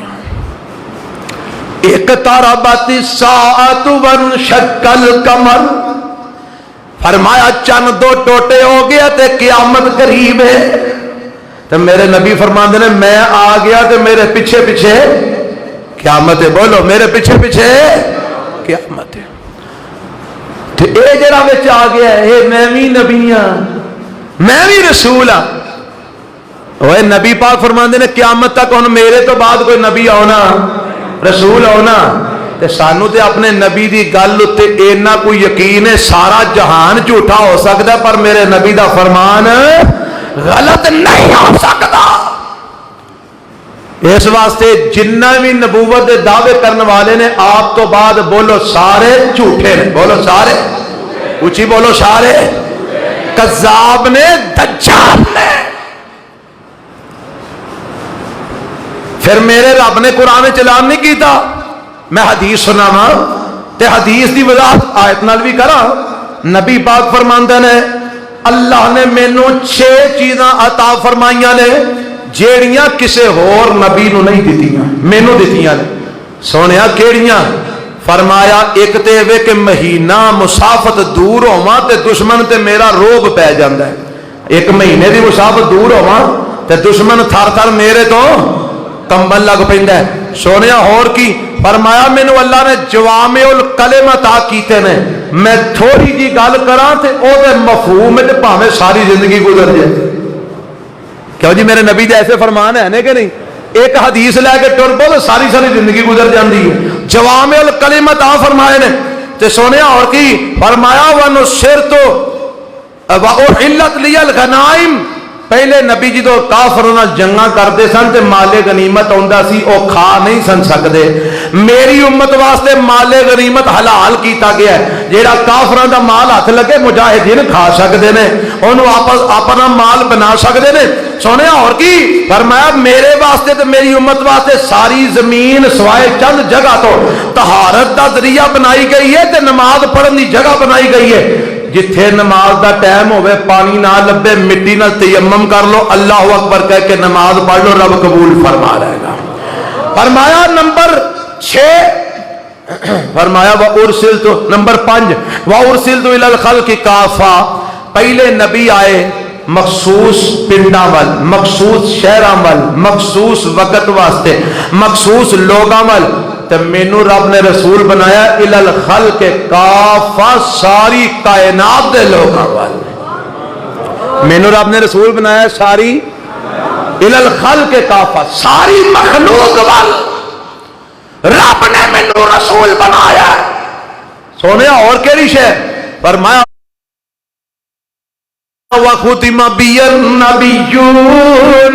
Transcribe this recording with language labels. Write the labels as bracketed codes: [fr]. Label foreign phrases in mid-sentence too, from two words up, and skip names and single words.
[ar] اقتربت الساعۃ وانشق القمر. [pa] فرمایا چند 2 ٹوٹے ہو گیا تے قیامت قریب ہے. تو میرے نبی فرماندے نے میں آ گیا تے میرے پیچھے پیچھے قیامت ہے. بولو میرے پیچھے پیچھے قیامت ہے. تے اے جڑا وچ آ گیا ہے, میں بھی نبی ہاں, میں بھی رسول ہاں. اوے نبی پاک فرماندے نے قیامت تک ہن میرے تو بعد کوئی نبی آنا, رسول آنا. تے سانو تے اپنے نبی دی گل تے اینا کوئی یقین ہے, سارا جہان جھوٹا ہو سکتا ہے پر میرے نبی دا فرمان غلط نہیں ہو سکتا. اس واسطے جنہ بھی نبوت دے دعوے کرنے والے نے آپ تو بعد بولو سارے جھوٹے نے. بولو سارے, اونچی بولو سارے کذاب نے, دجال نے. پھر میرے رب نے قرآن چلان نہیں کیتا. میں حدیث سناواں تے حدیث دی وضاحت آیت نال بھی کراں. نبی پاک فرماندے نے اللہ نے مینوں 6 چیزاں عطا فرمائیاں نے جیڑیاں کسے ہور نبی نو نہیں دتیاں, مینوں دتیاں نے. سونیا کیڑیاں؟ فرمایا ایک تے وے کہ مہینہ مسافت دور ہوواں تے دشمن تے میرا روب پہ جاندا ہے. ایک مہینے کی مسافت دور ہوا تے دشمن تھر تھر میرے تو کمبن لگ پیندا ہے. سونے ہور کی فرمایا مینوں اللہ نے [ar] جوامع الکلم [pa] عطا کیتے نے, میں تھوڑی جی گل کراں تے او دے مفہوم وچ بھاویں ساری زندگی گزر جائے. کیوں جی میرے نبی دے ایسے فرمان ہیں کہ نہیں, ایک حدیث لے کے ٹر پو ساری زندگی گزر جاندی ہے. [ar] جوامع الکلم [pa] عطا فرمائے نے تے سونے اور کی فرمایا [ar] وَنُصِرْتُ وَأُحِلَّتْ لِيَ الْغَنَائِمُ. [pa] پہلے نبی جدو کافروں نال جنگاں کرتے سن تے مال غنیمت آندا سی او کھا نہیں سن سکدے. میری امت واسطے مال غنیمت حلال کیتا گیا ہے. جیڑا کافراں دا مال ہاتھ لگے مجاہدین کھا سکدے نے, اونوں اپنا مال بنا سکدے نے. سونے اور کی فرمایا میرے واسطے تے میری امت واسطے ساری زمین سوائے چند جگہ تو طہارت دا ذریعہ بنائی گئی ہے تے نماز پڑھن دی جگہ بنائی گئی ہے. جتھے نماز دا ٹائم ہوئے پانی نہ لبے مٹی نہ تیمم کر لو, [ar] اللہ اکبر [pa] کہہ کے نماز پڑھ لو, رب قبول فرما رہے گا. فرمایا نمبر 6 فرمایا [ar] وَأُرْسِلْتُ نمبر 5 وَأُرْسِلْتُ إِلَى الْخَلْقِ كَافَّةً. [pa] پہلے نبی آئے مخصوص پنڈاں وال, مخصوص شہراں وال, مخصوص وقت واسطے, مخصوص لوگاں وال. تے مینوں رب نے رسول بنایا [ar] الی الخلق کافہ, [pa] ساری کائنات دے لوگاں وال. مینوں رب نے رسول بنایا ساری [ar] الی الخلق کافہ, [pa] ساری مخلوق وال رب نے مینوں رسول بنایا. سونے اور کیڑی شے فرمایا [ar] وَخُتِمَ بِيَ النَّبِيُّونَ.